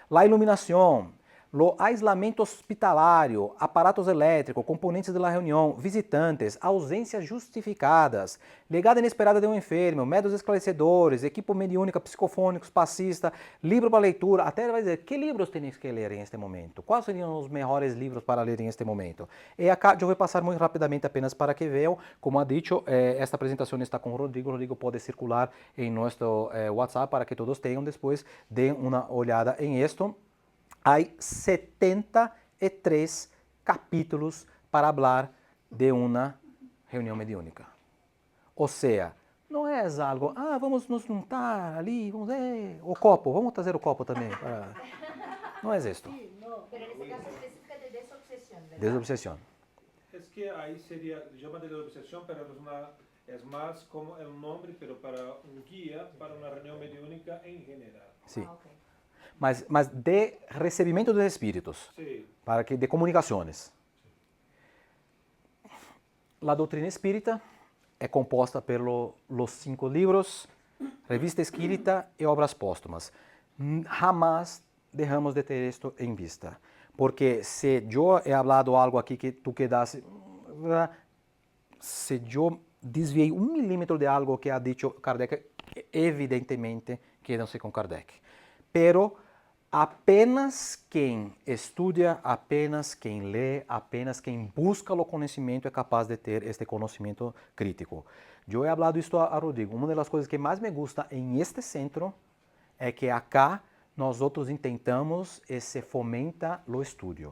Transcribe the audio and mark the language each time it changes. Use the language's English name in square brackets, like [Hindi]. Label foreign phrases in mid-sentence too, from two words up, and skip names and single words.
[Portuguese] A iluminação, o aislamento hospitalário, aparatos elétricos, componentes da reunião, visitantes, ausências justificadas, legada inesperada de um enfermo, métodos esclarecedores, equipo mediúnica, psicofônicos, passista, livro para leitura, até vai dizer, que livros tens que ler em este momento? Quais seriam os melhores livros para ler em este momento? E acá eu vou passar muito rapidamente apenas para que vejam, [Spanish] como ha dicho, [Portuguese] esta apresentação está com Rodrigo. Rodrigo pode circular em nosso WhatsApp para que todos tenham depois, deem uma olhada em esto. Há 73 capítulos para falar de uma reunião mediúnica. Ou seja, não é algo, vamos nos juntar ali, vamos o copo, vamos trazer o copo também. Não é isto. [Spanish] Pero en este caso específica de desobsesión, ¿verdad? Desobsesión. Es que ahí sería, llama de obsesión, pero es más como el nombre, pero para un guía, para una reunión mediúnica en general. [Portuguese] Sim. Ah, ok. Mas de recebimento dos espíritos, [Spanish] Sí. [Portuguese] para que de comunicações. A doutrina espírita é composta pelos 5 livros, Revista Espírita e Obras Póstumas. Jamás deixamos de ter isto em vista, porque se eu [Spanish] he hablado algo [Portuguese] aqui que tu quedasse, se eu desviei 1 milímetro de algo que [Spanish] ha dicho [Portuguese] Kardec, evidentemente quedam-se com Kardec. Pero apenas quem estuda, apenas quem lê, apenas quem busca o conhecimento é capaz de ter este conhecimento crítico. Eu [Spanish] he hablado [Portuguese] isto a Rodrigo. Uma das coisas que mais [Spanish] me gusta [Portuguese] em este centro é que acá nós outros intentamos e se fomenta o estudo.